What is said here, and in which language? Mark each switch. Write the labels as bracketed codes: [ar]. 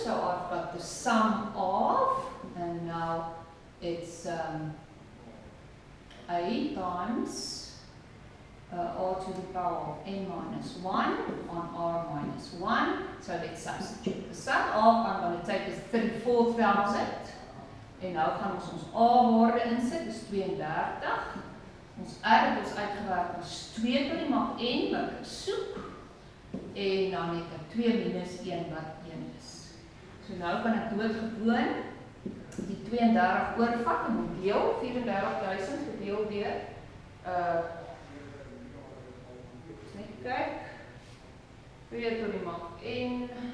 [en] So I've got the sum of, and now it's a times r to the power of n minus 1 on r minus 1. So let's substitute. The sum of, I'm going to take is 34,000. [af] En nou gaan ons a-waarde insit, dis 32. Ons r het ons uitgewerk as 2 tot die mag n, wat ek soek. En dan het ek 2 minus 1 wat 1 is. So nou kan ek doodgewoon die 32 oorvat en moet deel, 34.000 gedeel deur. Net kyk. 2 tot die mag n.